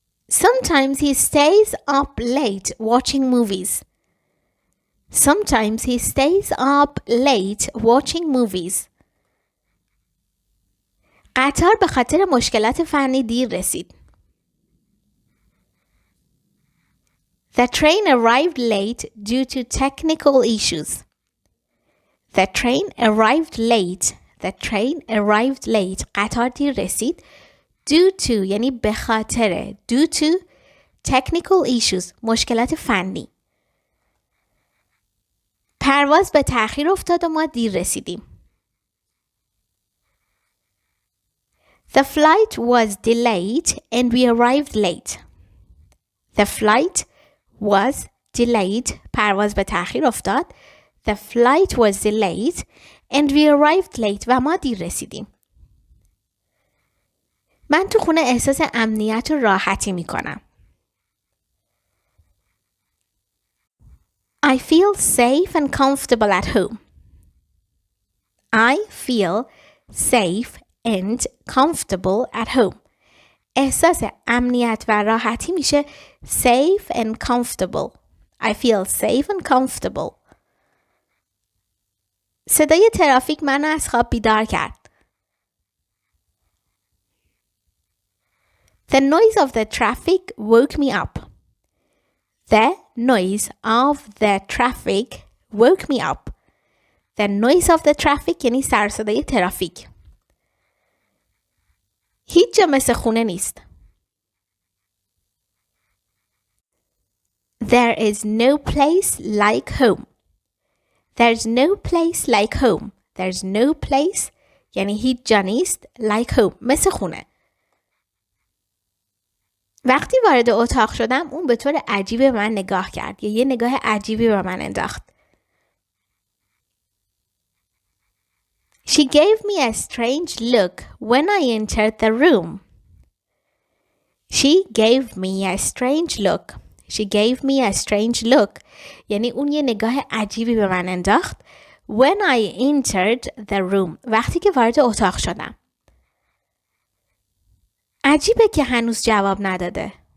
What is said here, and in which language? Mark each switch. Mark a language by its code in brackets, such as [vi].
[en] Sometimes he stays up late watching movies. Sometimes he stays up late watching movies. [fa] قطار به خاطر مشکلات فنی دیر رسید. [en] The train arrived late due to technical issues. The train arrived late. The train arrived late. [fa] قطار دیر رسید. [en] Due to [fa] یعنی به خاطر. [en] Due to technical issues. [fa] مشکلات فنی. پرواز به تأخیر افتاد و ما دیر رسیدیم. [en] The flight was delayed and we arrived late. The flight was delayed. [fa] پرواز به تأخیر افتاد. [en] The flight was delayed and we arrived late. [fa] و ما دیر رسیدیم. من تو خونه احساس امنیت و راحتی می کنم. [en] I feel safe and comfortable at home. I feel safe and comfortable at home. [fa] احساس امنیت و راحتی میشه [en] safe and comfortable. I feel safe and comfortable. [fa] صدای ترافیک منو از خواب بیدار کرد. [en] The noise of the traffic woke me up. The noise of the traffic woke me up. The noise of the traffic [fa] یعنی سر صدای ترافیک. هیچ جا مثل خونه نیست. [en] There is no place like home. There's no place like home. There's no place [fa] یعنی هیچ جا نیست [en] like home [fa] مثل خونه. وقتی وارد اتاق شدم اون به طور عجیبی به من نگاه کرد یا یه نگاه عجیبی به من انداخت. [en] She gave me a strange look when I entered the room. She gave me a strange look. She gave me a strange look. [fa] یعنی اون یه نگاه عجیبی به من انداخت. [en] When I entered the room. [fa] وقتی که وارد اتاق شدم. عجیبه که هنوز جواب نداده.